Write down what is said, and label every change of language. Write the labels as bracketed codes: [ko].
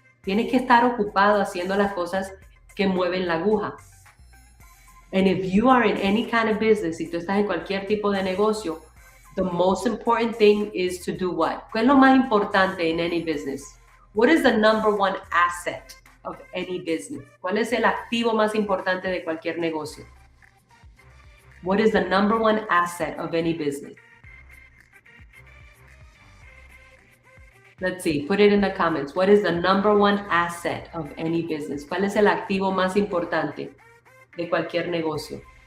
[es] Tienes que estar ocupado haciendo las cosas que mueven la aguja. [en] And if you are in any kind of business, [es] si tú estás en cualquier tipo de negocio, [en] the most important thing is to do what? [es] ¿Qué es lo más importante [en] in any business? What is the number one asset of any business? [es] ¿Cuál es el activo más importante de cualquier negocio? [en] What is the number one asset of any business? Let's see, put it in the comments. What is the number one asset of any business? [es] ¿Cuál es el activo más importante de cualquier negocio?